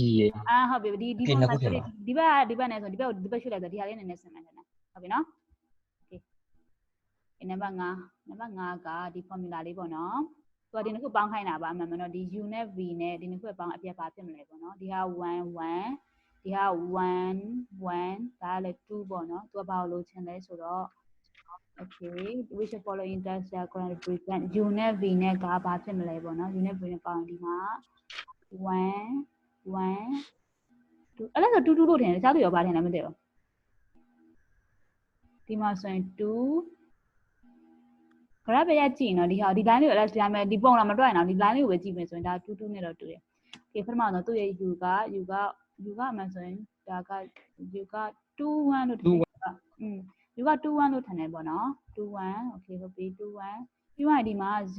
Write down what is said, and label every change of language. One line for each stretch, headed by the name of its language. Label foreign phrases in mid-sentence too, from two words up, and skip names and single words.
Burmese: ဟုတ်ပြီဒီပုံမှာဆိုဒီဘက်နဲ့ဆိုဒီဘက်ရွှေ့လိုက်ဆိုဒီဟာလေးနည်းနည်းဆင်မှန်းတယ်ဟုတ်ပြီနော်โอเคနံပါတ်5ကဒီ formula လေးပေါ့နော်သူကဒီနှစ်ခုပေါင်းခိုင်းတာပါအမှန်နော်ဒီ u နဲ့ v နဲ့ဒီနှစ်ခုပေါင်းအပြတ်ပါဖြစ်မလဲပေါ့နော်ဒီဟာ1 1ဒီဟာ1 1ဒါလည်း2ပေါ့နော်သူကဘာလို့လိုချင်လဲဆိုတော့
English: okay which following does the current represent
Burmese: u နဲ့ v နဲ့ကဘာဖြစ်မလဲပေါ့နော် u နဲ့ v နဲ့ပေါင်းဒီမှာ1 1 2အဲ့ဒါဆို2လို့ထင်တယ်တခြားသူရောဘာထင်လဲမသိဘူး ဒီမှာဆိုရင်2 graph ပဲကြည့်နော်ဒီဟာဒီ line လေးကိုအဲ့ဒါဒီမဲ့ဒီပုံလာမတွက်ရင်တော့ဒီ line လေးကိုပဲကြည့်မယ်ဆိုရင်ဒါ2နဲ့တော့တူတယ်။ Okay ပထမဆုံးသူ့ရဲ့ u ကအမှန်ဆိုရင်ဒါက u က21လို့ထင်တယ်u က21လို့ထင်တယ်ပေါ့နော်21 okay ဟုတ်ပြီ21ပြီးရင်ဒီမှာ